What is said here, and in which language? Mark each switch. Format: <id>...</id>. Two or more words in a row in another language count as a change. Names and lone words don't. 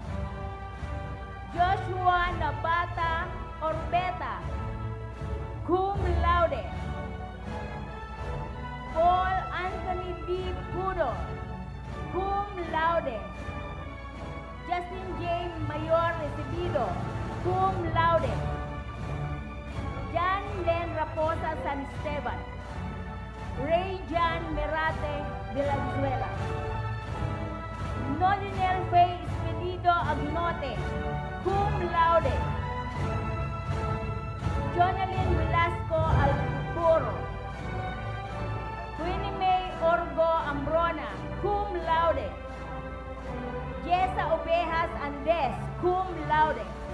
<la>Joshua Nabata Orbeta, cum laude. Paul Anthony D. Pudo, cum laude. Justin J. Mayor Recibido, cum laude. Jan Len Raposa San Esteban, Ray Jan Merate de la Venezuela. Nolinel Faye Expedido Agnote, cum laude. Jonalyn Velasco Alburo, Winnie May Orgo Ambrona, cum laude. Jessa Ovejas Andes, cum laude.</la>